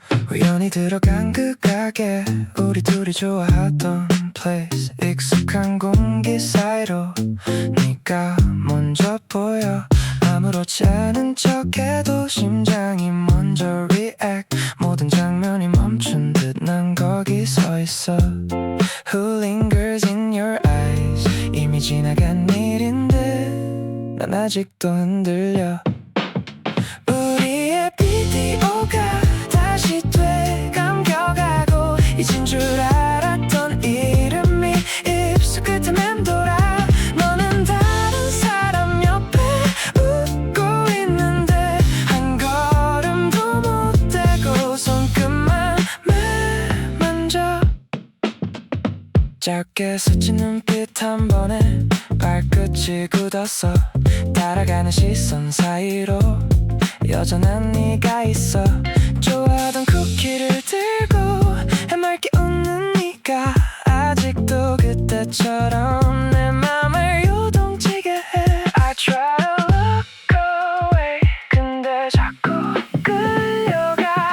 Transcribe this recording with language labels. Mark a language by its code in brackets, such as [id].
[ko] 우연히 들어간 그 가게 우리 둘이 좋아하던 place. 익숙한 공기 사이로 네가 먼저 보여. 아무렇지 않은 척해도 심장이 먼저 react. 모든 장면이 멈춘 듯 난 거기 서 있어. [en] Who lingers in your eyes. [ko] 이미 지나간 일인데 난 아직도 흔들려. 우리의 비디오가 다시 되감겨가고 잊은 줄 알았던 이름이 입술 끝에 맴돌아. 너는 다른 사람 옆에 웃고 있는데 한 걸음도 못 떼고 손끝만 매만져. 짧게 스친 눈빛 한 번에 발끝이 굳었어. 따라가는 시선 사이로 여전한 네가 있어. 좋아하던 쿠키를 들고 해맑게 웃는 네가 아직도 그때처럼 내 맘을 요동치게 해. [en] I try to look away [ko] 근데 자꾸 끌려가.